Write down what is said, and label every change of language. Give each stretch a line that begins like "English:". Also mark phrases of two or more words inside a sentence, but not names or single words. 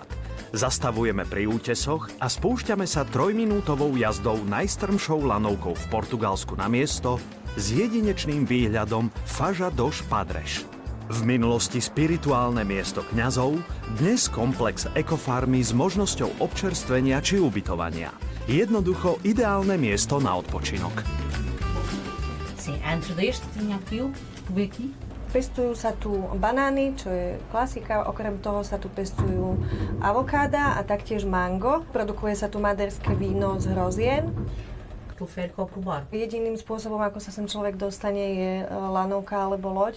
Slovak: Zastavujeme pri útesoch a spúšťame sa 3-minútovou jazdou najstrmšou lanovkou v Portugalsku na miesto s jedinečným výhľadom Faja dos Padres. V minulosti spirituálne miesto kňazov, dnes komplex ekofarmy s možnosťou občerstvenia či ubytovania. Jednoducho ideálne miesto na odpočinok.
Portuguese: Sim, antes deste tinha aquilo que vê aqui.
Slovak: Pestujú sa tu banány, čo je klasika, okrem toho sa tu pestujú avokáda a taktiež mango. Produkuje sa tu maderské víno z hrozien. Jediným spôsobom, ako sa sem človek dostane, je lanovka alebo loď.